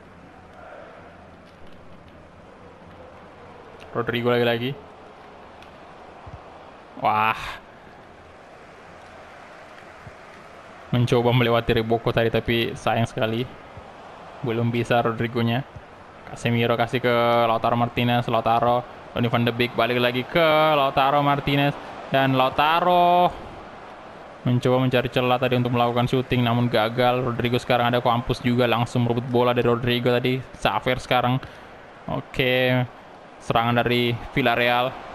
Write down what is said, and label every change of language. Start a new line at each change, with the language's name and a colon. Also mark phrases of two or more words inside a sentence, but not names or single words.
Indonesian: Rodrigo lagi-lagi. Wah. Mencoba melewati Reboko tadi tapi sayang sekali. Belum bisa Rodrigo-nya. Casemiro kasih ke Lautaro Martinez. Lautaro. Donny van de Beek balik lagi ke Lautaro Martinez. Dan Lautaro mencoba mencari celah tadi untuk melakukan syuting namun gagal. Rodrigo sekarang ada Campos juga, langsung merebut bola dari Rodrigo tadi. Xavier sekarang. Oke. Serangan dari Villarreal.